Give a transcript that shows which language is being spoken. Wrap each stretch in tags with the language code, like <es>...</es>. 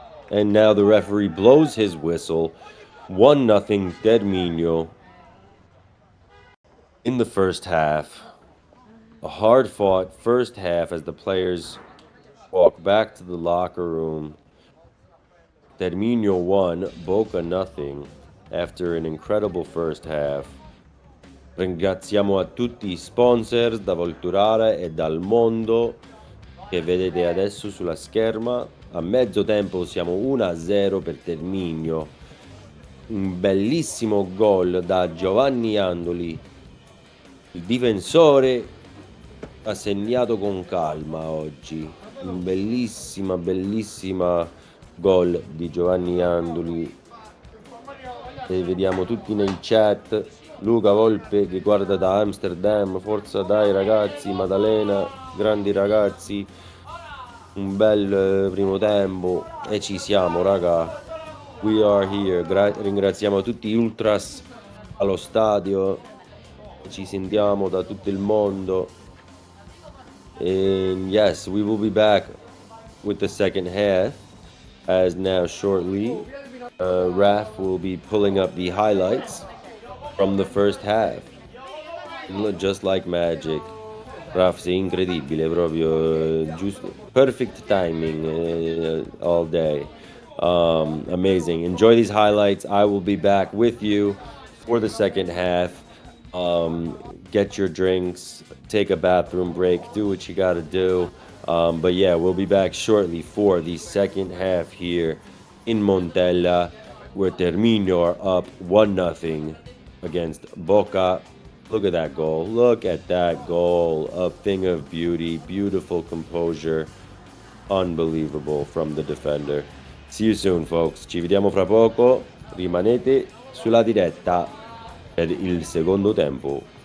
<en>And now the referee blows his whistle. 1-0 Terminio in the first half. A hard-fought first half as the players walk back to the locker room. Terminio 1, Boca 0 after an incredible first half.</en> <it>Ringraziamo a tutti i sponsor da Volturara e dal mondo che vedete adesso sulla scherma. A mezzo tempo siamo 1-0 per Terminio. Un bellissimo gol da Giovanni Andoli. Il difensore ha segnato con calma oggi. Un bellissima gol di Giovanni Andoli. E vediamo tutti nel chat. Luca Volpe che guarda da Amsterdam. Forza dai ragazzi, Maddalena, grandi ragazzi. Un bel primo tempo e ci siamo, raga.</it> <en>We are here.</en> <it>Ringraziamo tutti gli ultras allo stadio. Ci sentiamo da tutto il mondo.</it> <en>And yes, we will be back with the second half, as now shortly Raf will be pulling up the highlights from the first half. Just like magic. Raf,</en> <it>sei incredibile, proprio giusto,</it> <en>perfect timing all day. Amazing. Enjoy these highlights. I will be back with you for the second half. Get your drinks, take a bathroom break, do what you gotta do. But yeah, we'll be back shortly for the second half here in Montella, where Terminio are up 1-0 against Boca. Look at that goal. Look at that goal. A thing of beauty. Beautiful composure. Unbelievable from the defender. See you soon, folks.</en> <it>Ci vediamo fra poco. Rimanete sulla diretta per il secondo tempo.</it>